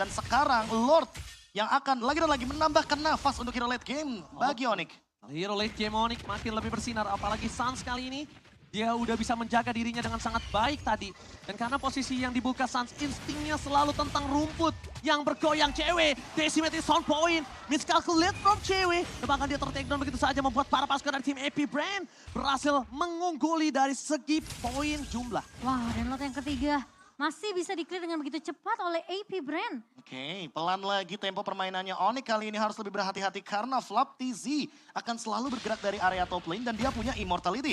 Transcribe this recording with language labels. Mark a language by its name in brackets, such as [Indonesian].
[Indonesian] Dan sekarang Lord yang akan lagi dan lagi menambahkan nafas untuk hero late game bagi Onyx. Hero late game Onyx makin lebih bersinar, apalagi Suns kali ini. Dia udah bisa menjaga dirinya dengan sangat baik tadi. Dan karena posisi yang dibuka Suns, instingnya selalu tentang rumput yang bergoyang Cewek. [English] Decimate is on point, miscalculate from Cewek. [Indonesian] Dan bahkan dia ter-take down begitu saja membuat para pasukan dari tim AP Brand berhasil mengungguli dari segi poin jumlah. Wah, dan Lord yang ketiga masih bisa di-clear dengan begitu cepat oleh AP Brand. Oke, pelan lagi tempo permainannya Onyx kali ini harus lebih berhati-hati karena Flaptizi akan selalu bergerak dari area top lane dan dia punya immortality.